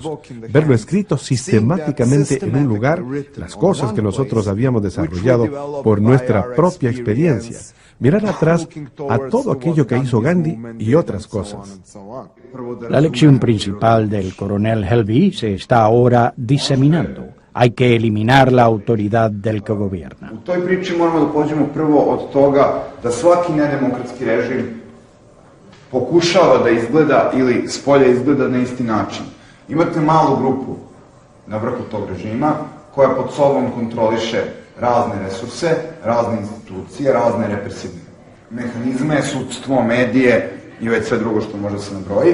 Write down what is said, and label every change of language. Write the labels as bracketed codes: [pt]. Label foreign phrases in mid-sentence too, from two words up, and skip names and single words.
[es] Verlo escrito sistemáticamente en un lugar, las cosas que nosotros habíamos desarrollado por nuestra propia experiencia. Mirar atrás a todo aquello que hizo Gandhi y otras cosas. La lección principal del coronel Helvey se está ahora diseminando. Hay que eliminar la autoridad del que gobierna. [sr] U toj priči moramo da pođemo prvo od toga da svaki nedemokratski režim pokušava da izgleda ili spolja izgleda na isti način. Imate malu grupu na vrhu tog režima koja pod sobom kontroliše razne resurse, razne institucije, razne represivne mehanizme, sudstvo, medije i već sve drugo što može da se nabroji.